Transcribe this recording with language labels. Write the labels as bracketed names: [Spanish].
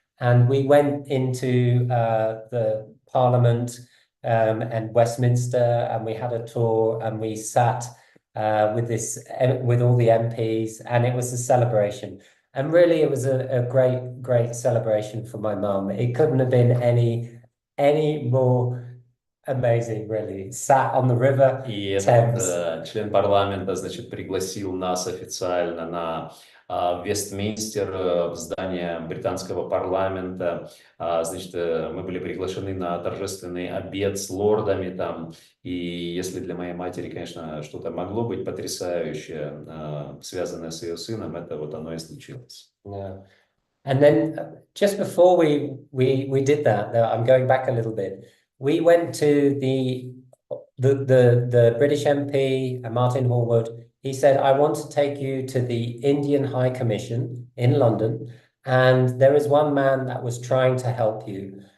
[English] And we went into the Parliament and Westminster, and we had a tour, and we sat with all the MPs, and it was a celebration. And really, it was a great celebration for my mum. It couldn't have been any more amazing, really. Sat on the river Thames. [Russian] Член парламента, значит, пригласил нас официально на Вестминстер, в здание британского парламента. Значит, мы были приглашены на торжественный обед с лордами там. И если для моей матери, конечно, что-то могло быть потрясающее, связанное с ее сыном, это вот оно и случилось. [English] Yeah. And then just before we did that, I'm going back a little bit. We went to the British MP, Martin Hallwood. He said, I want to take you to the Indian High Commission in London, and there is one man that was trying to help you.